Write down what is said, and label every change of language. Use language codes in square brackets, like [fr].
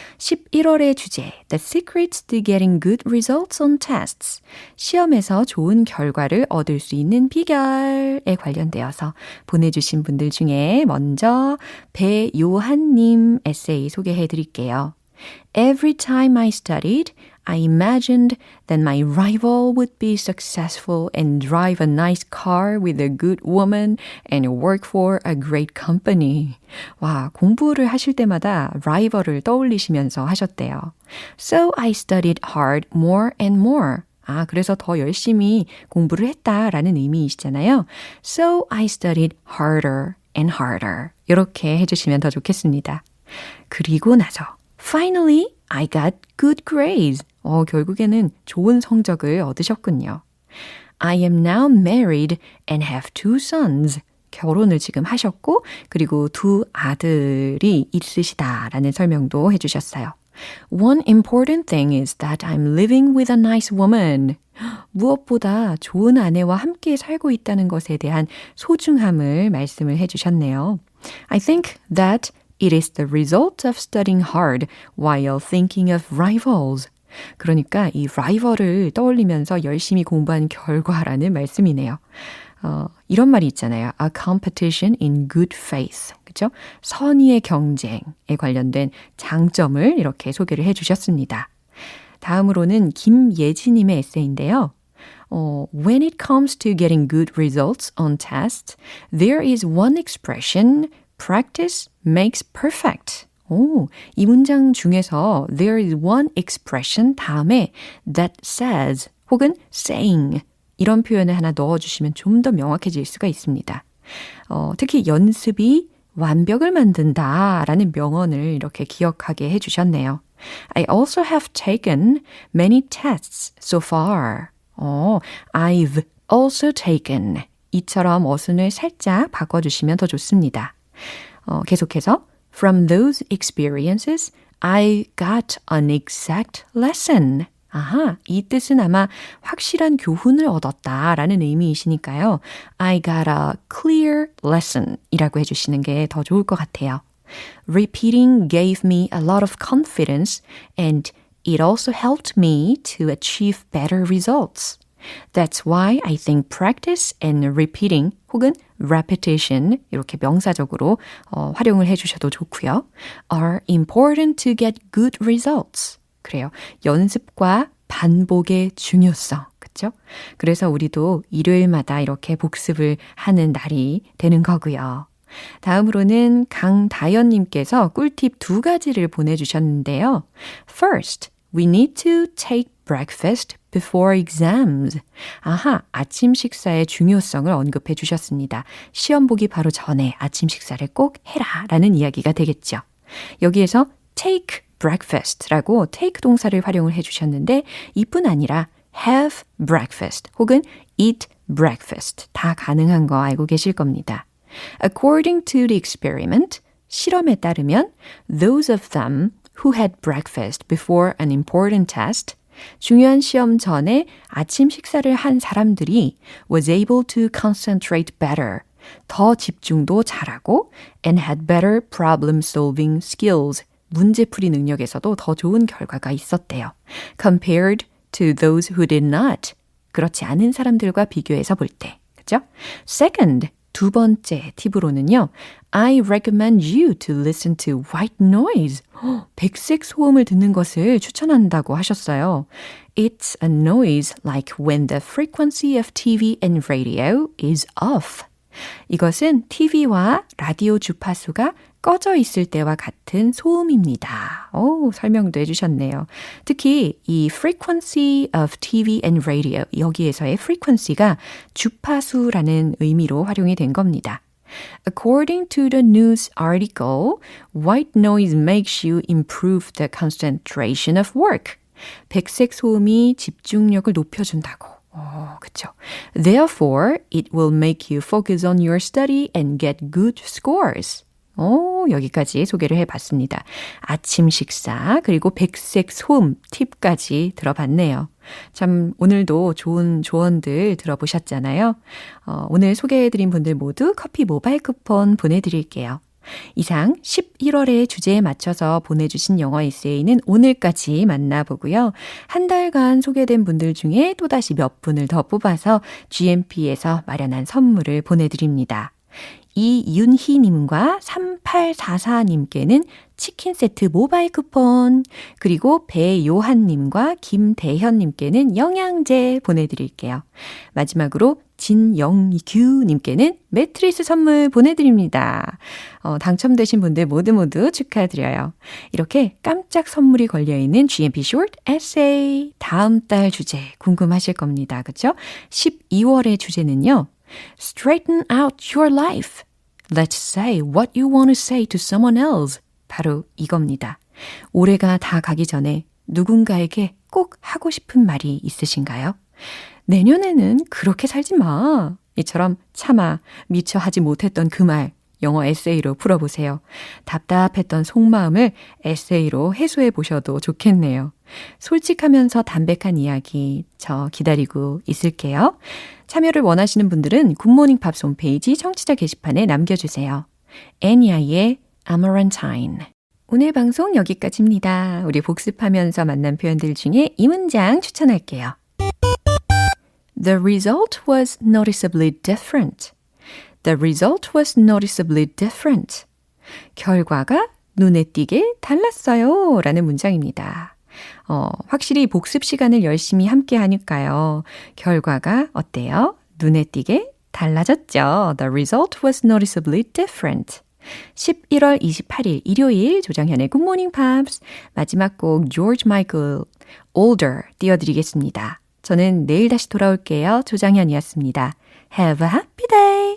[ko] 11월의 주제, [en] The Secrets to Getting Good Results on Tests. [ko] 시험에서 좋은 결과를 얻을 수 있는 비결에 관련되어서 보내주신 분들 중에 먼저 배요한님 에세이 소개해 드릴게요. [en] Every time I studied, I imagined that my rival would be successful and drive a nice car with a good woman and work for a great company. [ko] 와, 공부를 하실 때마다 라이벌을 떠올리시면서 하셨대요. [en] So I studied hard more and more. [ko] 그래서 더 열심히 공부를 했다라는 의미이시잖아요. [en] So I studied harder and harder. [ko] 이렇게 해주시면 더 좋겠습니다. 그리고 나서 [en] Finally, I got good grades. [ko] 결국에는 좋은 성적을 얻으셨군요. [en] I am now married and have 2 sons. [ko] 결혼을 지금 하셨고 그리고 두 아들이 있으시다라는 설명도 해주셨어요. [en] One important thing is that I'm living with a nice woman. [ko] 무엇보다 좋은 아내와 함께 살고 있다는 것에 대한 소중함을 말씀을 해주셨네요. [en] I think that it is the result of studying hard while thinking of rivals. [ko] 그러니까 이 라이벌을 떠올리면서 열심히 공부한 결과라는 말씀이네요. 이런 말이 있잖아요. [en] A competition in good faith. [ko] 그렇죠? 선의의 경쟁에 관련된 장점을 이렇게 소개를 해주셨습니다. 다음으로는 김예지님의 에세이인데요. [en] When it comes to getting good results on tests, there is one expression, practice makes perfect. [ko] 이 문장 중에서 [en] there is one expression [ko] 다음에 [en] that says [ko] 혹은 saying 이런 표현을 하나 넣어주시면 좀 더 명확해질 수가 있습니다. 특히 연습이 완벽을 만든다라는 명언을 이렇게 기억하게 해주셨네요. [en] I also have taken many tests so far. I've also taken. [ko] 이처럼 어순을 살짝 바꿔주시면 더 좋습니다. 계속해서 [en] From those experiences, I got an exact lesson. [ko] 아하, 이 뜻은 아마 확실한 교훈을 얻었다라는 의미이시니까요. [en] I got a clear lesson [ko] 이라고 해주시는 게 더 좋을 것 같아요. [en] Repeating gave me a lot of confidence and it also helped me to achieve better results. That's why I think practice and repeating [ko] 혹은 [en] repetition [ko] 이렇게 명사적으로 활용을 해주셔도 좋고요. [en] are important to get good results. [ko] 그래요. 연습과 반복의 중요성. 그렇죠? 그래서 우리도 일요일마다 이렇게 복습을 하는 날이 되는 거고요. 다음으로는 강다연님께서 꿀팁 2가지를 보내주셨는데요. [en] First, we need to take breakfast before exams. [ko] 아하, 아침 식사의 중요성을 언급해 주셨습니다. 시험 보기 바로 전에 아침 식사를 꼭 해라 라는 이야기가 되겠죠. 여기에서 [en] take breakfast [ko] 라고 take 동사를 활용을 해 주셨는데 이뿐 아니라 [en] have breakfast [ko] 혹은 [en] eat breakfast [ko] 다 가능한 거 알고 계실 겁니다. [en] According to the experiment, [ko] 실험에 따르면 [en] those of them who had breakfast before an important test [ko] 중요한 시험 전에 아침 식사를 한 사람들이 [en] was able to concentrate better, [ko] 더 집중도 잘하고 [en] and had better problem-solving skills, [ko] 문제풀이 능력에서도 더 좋은 결과가 있었대요. [en] Compared to those who did not, [ko] 그렇지 않은 사람들과 비교해서 볼 때. 그죠? Second, 2번째 팁으로는요. [en] I recommend you to listen to white noise. [ko] 백색 소음을 듣는 것을 추천한다고 하셨어요. It's a noise like when the frequency of TV and radio is off. 이것은 TV와 라디오 주파수가 꺼져 있을 때와 같은 소음입니다. 설명도 해주셨네요. 특히 이 [en] frequency of TV and radio [ko] 여기에서의 frequency가 주파수라는 의미로 활용이 된 겁니다. [en] According to the news article, white noise makes you improve the concentration of work. [ko] 백색 소음이 집중력을 높여준다고. 그쵸. [en] Therefore, it will make you focus on your study and get good scores. [ko] 여기까지 소개를 해봤습니다. 아침 식사 그리고 백색 소음 팁까지 들어봤네요. 참 오늘도 좋은 조언들 들어보셨잖아요. 오늘 소개해드린 분들 모두 커피 모바일 쿠폰 보내드릴게요. 이상 11월의 주제에 맞춰서 보내주신 영어 에세이는 오늘까지 만나보고요. 한 달간 소개된 분들 중에 또다시 몇 분을 더 뽑아서 GMP에서 마련한 선물을 보내드립니다. 이윤희님과 3844님께는 치킨 세트 모바일 쿠폰, 그리고 배요한님과 김대현님께는 영양제 보내드릴게요. 마지막으로 진영규님께는 매트리스 선물 보내드립니다. 당첨되신 분들 모두 축하드려요. 이렇게 깜짝 선물이 걸려있는 GMP Short Essay 다음 달 주제 궁금하실 겁니다. 그렇죠? 12월의 주제는요. [en] Straighten out your life. Let's say what you want to say to someone else. [ko] 바로 이겁니다. 올해가 다 가기 전에 누군가에게 꼭 하고 싶은 말이 있으신가요? 내년에는 그렇게 살지 마. 이처럼 차마 미처 하지 못했던 그 말 영어 에세이로 풀어보세요. 답답했던 속마음을 에세이로 해소해 보셔도 좋겠네요. 솔직하면서 담백한 이야기 저 기다리고 있을게요. 참여를 원하시는 분들은 굿모닝 팝스 홈페이지 청취자 게시판에 남겨주세요. 애니아이의 Amarantine. 오늘 방송 여기까지입니다. 우리 복습하면서 만난 표현들 중에 이 문장 추천할게요. [en] The result was noticeably different. The result was noticeably different. [ko] 결과가 눈에 띄게 달랐어요. 라는 문장입니다. 확실히 복습 시간을 열심히 함께 하니까요. 결과가 어때요? 눈에 띄게 달라졌죠. [en] The result was noticeably different. [ko] 11월 28일 일요일 조정현의 Good Morning Pops 마지막 곡 George Michael Older 띄워드리겠습니다. 저는 내일 다시 돌아올게요. 조정현이었습니다. [en] Have a happy day!